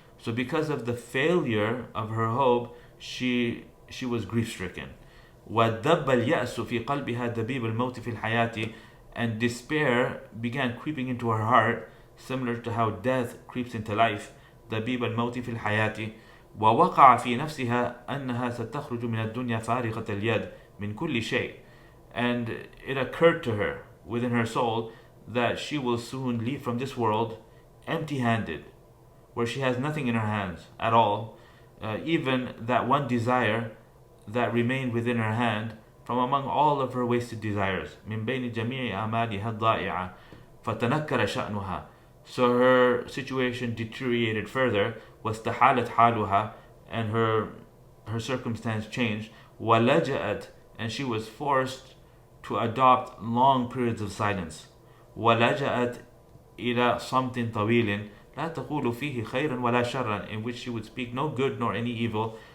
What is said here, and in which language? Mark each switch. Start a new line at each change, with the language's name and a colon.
English: So because of the failure of her hope, she was grief-stricken.
Arabic: وَدَبَّ الْيَأْسُ فِي قَلْبِهَا دَبِيبَ الْمَوْتِ فِي الْحَيَاةِ,
English: and despair began creeping into her heart, similar to how death creeps into life.
Arabic: دَبِيبَ الْمَوْتِ فِي الْحَيَاةِ. ووقع في نفسها أنها ستخرج من الدنيا فارغة اليد من كل شيء.
English: And it occurred to her within her soul that she will soon leave from this world empty-handed, where she has nothing in her hands at all, even that one desire that remained within her hand from among all of her wasted desires.
Arabic: من بين جميع أعمالها الضائعة فتنكر شأنها.
English: So her situation deteriorated further.
Arabic: واستحالت حالها,
English: and her circumstance changed.
Arabic: ولجأت,
English: and she was forced to adopt long periods of silence.
Arabic: ولجأت إلى صمت طويل لا تقول فيه خيرا ولا شرا,
English: in which she would speak no good nor any evil.